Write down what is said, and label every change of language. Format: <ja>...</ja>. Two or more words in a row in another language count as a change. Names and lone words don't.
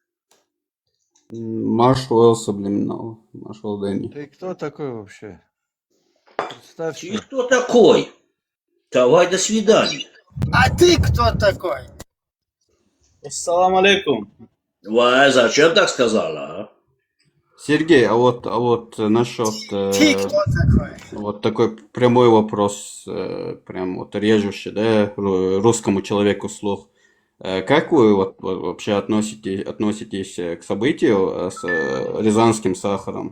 <ru>Маршал Саблиминал, Маршал Дэнни. Ты кто такой вообще? Представься. Ты кто такой? Давай, до свидания. А ты кто такой?</ru> <ar>السلام عليكم.</ar> <ru>Вай, зачем так сказала, а? Сергей, а вот насчет Ты кто такой? вот такой прямой вопрос, прям вот режущий, да, русскому человеку слух. Как вы вот вообще относитесь к событию с рязанским сахаром?</ru>